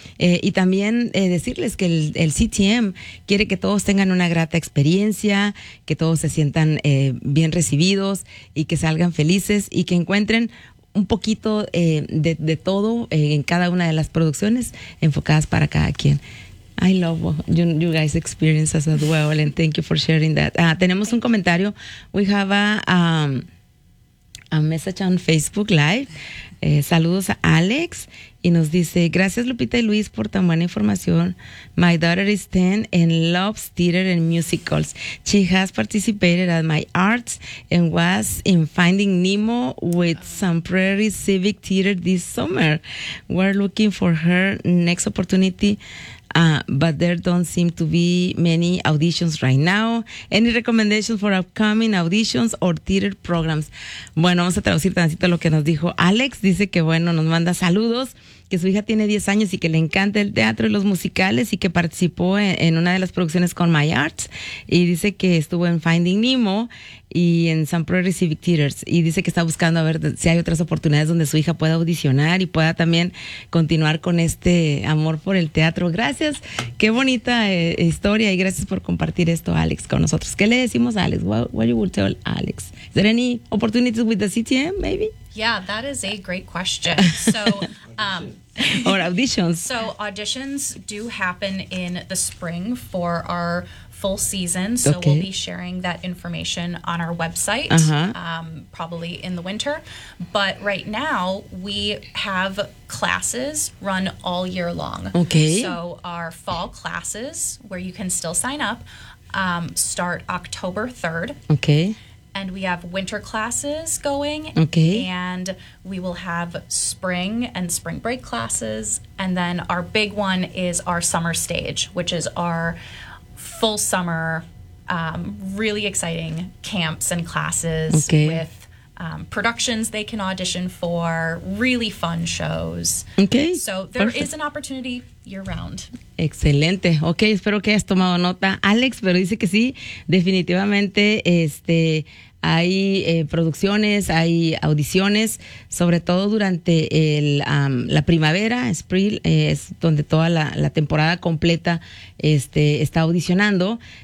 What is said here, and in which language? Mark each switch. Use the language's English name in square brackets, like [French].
[Spanish] Y también decirles que el CTM quiere que todos tengan una grata experiencia, que todos se sientan bien recibidos y que salgan felices y que encuentren un poquito de todo en cada una de las producciones enfocadas para cada quien. [English] I love you guys' experiences as well, and thank you for sharing that. [Spanish] Tenemos un comentario. [English] We have a message on Facebook Live. [Spanish] Saludos a Alex. Y nos dice, gracias Lupita y Luis por tan buena información. [English] My daughter is 10 and loves theater and musicals. She has participated at my arts and was in Finding Nemo with Sun Prairie Civic Theater this summer. We're looking for her next opportunity, but there don't seem to be many auditions right now. Any recommendations for upcoming auditions or theater programs? [Spanish] Bueno, vamos a traducir tantito lo que nos dijo Alex. Dice que bueno, nos manda saludos, que su hija tiene 10 años y que le encanta el teatro y los musicales y que participó en una de las producciones con My Arts, y dice que estuvo en Finding Nemo y en Sun Prairie Civic Theaters, y dice que está buscando a ver si hay otras oportunidades donde su hija pueda audicionar y pueda también continuar con este amor por el teatro. Gracias, qué bonita historia, y gracias por compartir esto, Alex, con nosotros. ¿Qué le decimos a Alex? [English] What you would tell Alex? Is there any opportunities with the CTM, maybe? Yeah, that is a great question. So, or auditions. So auditions do happen in the spring for our full season. So okay, we'll be sharing that information on our website probably in the winter. But right now we have classes run all year long. Okay. So our fall classes, where you can still sign up, start October 3rd. Okay. And we have winter classes going, okay, and we will have spring and spring break classes, and then our big one is our summer stage, which is our full summer, really exciting camps and classes, okay, with productions they can audition for, really fun shows. Okay. So there is an opportunity year round. [Spanish] Excelente. Okay, espero que hayas tomado nota, Alex, pero dice que sí, definitivamente, hay producciones, hay audiciones, sobre todo durante la primavera, spring, es donde toda la temporada completa está audicionando.